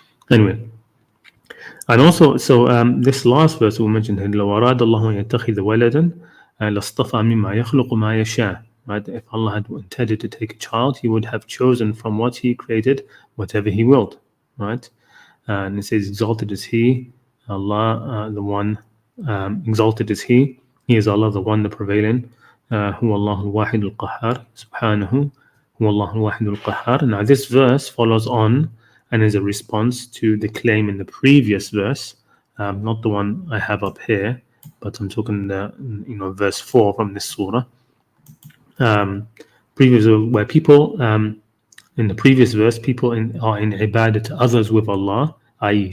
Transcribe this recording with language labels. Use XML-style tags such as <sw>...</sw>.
<en>Anyway, and also, so this last verse we mentioned,</en> <ar>لو أراد الله أن يتخذ ولدا لاصطفى مما يخلق ما يشاء.</ar> <en>Right? If Allah had intended to take a child, He would have chosen from what He created whatever He willed, right? And it says, "Exalted is He, Allah, the One. Exalted is He. He is Allah, the One, the Prevailing.</en> <ar>هو الله الواحد القهار. سبحانه هو الله الواحد القهار."</ar> <en>Now this verse follows on and is a response to the claim in the previous verse, not the one I have up here, but I'm talking the verse 4 from this surah. Previously, where people in the previous verse, people are in ibadah to others with Allah, i.e.</en>